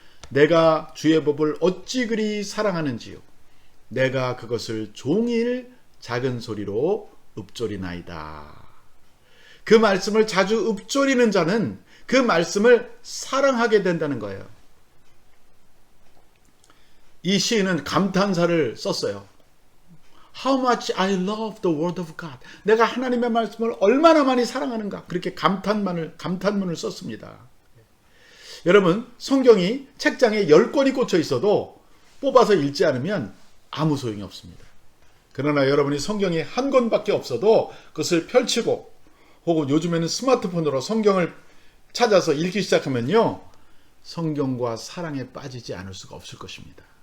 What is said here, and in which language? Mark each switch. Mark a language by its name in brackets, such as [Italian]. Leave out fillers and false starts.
[Korean] 내가 주의 법을 어찌 그리 사랑하는지요. 내가 그것을 종일 작은 소리로 읊조리나이다. 그 말씀을 자주 읊조리는 자는 그 말씀을 사랑하게 된다는 거예요. 이 시인은 감탄사를 썼어요. [English] How much I love the word of God. [Korean] 내가 하나님의 말씀을 얼마나 많이 사랑하는가. 그렇게 감탄문을 썼습니다. 여러분, 성경이 책장에 10권이 꽂혀 있어도 뽑아서 읽지 않으면 아무 소용이 없습니다. 그러나 여러분이 성경이 한 권밖에 없어도 그것을 펼치고, 혹은 요즘에는 스마트폰으로 성경을 찾아서 읽기 시작하면요, 성경과 사랑에 빠지지 않을 수가 없을 것입니다.